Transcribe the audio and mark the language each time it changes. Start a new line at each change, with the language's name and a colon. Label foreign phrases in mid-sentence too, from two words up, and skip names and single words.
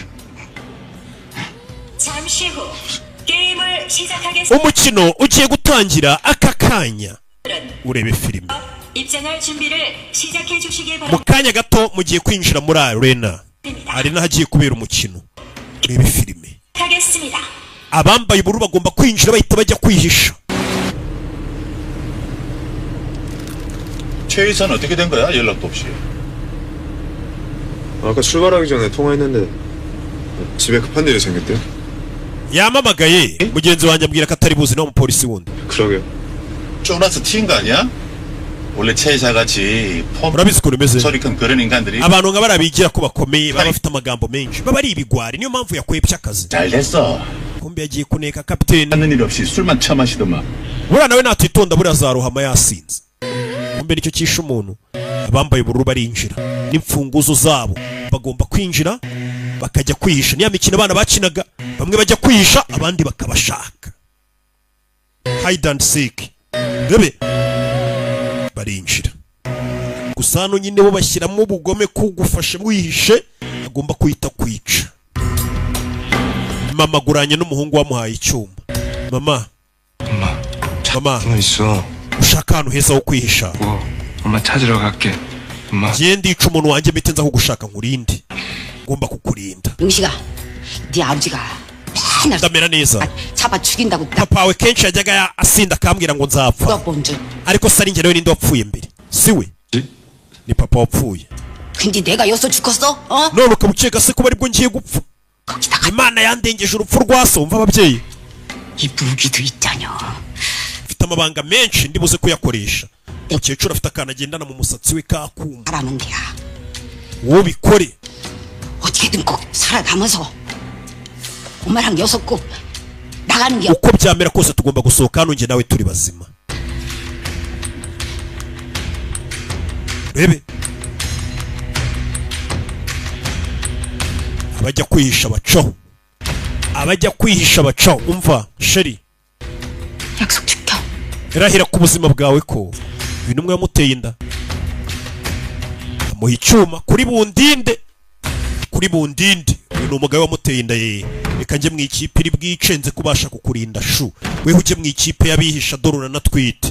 Kinyarwanda: Umukino ugiye gutangira aka kanya, urebe filime mu kanya gato mugiye kwinjira muri arena, hari n'ahagiye kubera umukino. Urebe filime, abambaye ubururu bagomba kwinjira bahita bajya kwihisha.
Korean: 최 이사는 어떻게 된 거야? 연락도 없이. 아까 출발하기 전에 통화했는데 집에 급한 일이 생겼대요.
Kinyarwanda: yamamagaye mugenzi wanjye ambwira ko atari buzi n'umupolisi wundi.
Korean: 그러게요. 쪼나서 튀인 거 아니야? 원래 최 이사같이
Kinyarwanda: urabizi ukuntu umeze,
Korean: 소리 큰 그런 인간들이
Kinyarwanda: abantu nka bariya bigira ko bakomeye baba bafite amagambo menshi, baba ari ibigwari, niyo mpamvu yakwebye akazi.
Korean: 잘 됐어.
Kinyarwanda: kumbe yagiye kuneka kapiteni.
Korean: 하는 일 없이 술만 처마시더만.
Kinyarwanda: buriya nawe natitonda buriya azarohama yasinze. kumbe nicyo cyishe umuntu. Abambaye ubururu barinjira n'imfunguzo zabo, bagomba kwinjira bakajya kwihisha. Niya mikino abana bakinaga, bamwe bajya kwihisha abandi bakabashaka.
English: Hide and seek.
Kinyarwanda: Ndebe barinjira gusa hano nyine bo bashyiramo ubugome kugufasha mwihishe, agomba kwita kwica. Mama guranye n'umuhungu wamuhaye icyuma. Mama
Korean: 있어.
Kinyarwanda: ushaka ahantu heza ho kwihisha?
Korean: 엄마 찾으러 갈게. 엄마.
Kinyarwanda: Giye ndica umuntu wanjye mite nza kugushaka nkurinde, ngomba kukurinda.
Korean: 용식아, 네 아버지가 맨날
Kinyarwanda: ndamera neza.
Korean: 잡아 죽인다고 딱
Kinyarwanda: Papa wawe kenshi yajyaga asinda akambwira ngo nzapfa,
Korean: 본 줄.
Kinyarwanda: ariko se ari njye nawe ninde wapfuye mbere? siwe? Ni papa wapfuye.
Korean: 근데 내가 여기서 죽었어? 어?
Kinyarwanda: none ukabukeka se kuba aribwo ngiye gupfa?
Korean: 거기다가
Kinyarwanda: Imana yandengeje urupfu rwa so. Umva ababyeyi,
Korean: 이 무기도 있잖여.
Kinyarwanda: mfite amabanga menshi ndibuze kuyakoresha. Umukecuru afite akantu agendana mu musatsi we kakuma.
Korean: 하라는 데야.
Kinyarwanda: wowe bikore.
Korean: 어떻게든 꼭 살아남아서 엄마랑 여섯 꼭 나가는 게
Kinyarwanda: uko byamera kose tugomba gusohoka hano njye nawe turi bazima. Rebe abajya kwihisha bacaho, abajya kwihisha bacaho. Umva sheri,
Korean: 약속 지켜.
Kinyarwanda: irahira ku buzima bwawe ko uyu numwe yamuteye inda, amuha icyuma kuri bundinde, kuri bundinde. Uyu ni umugabo wamuteye inda ye. Reka njye mu ikipe iri bwicenze kubasha kukurinda shu, weho ujye mu ikipe y'abihisha dorora na twite.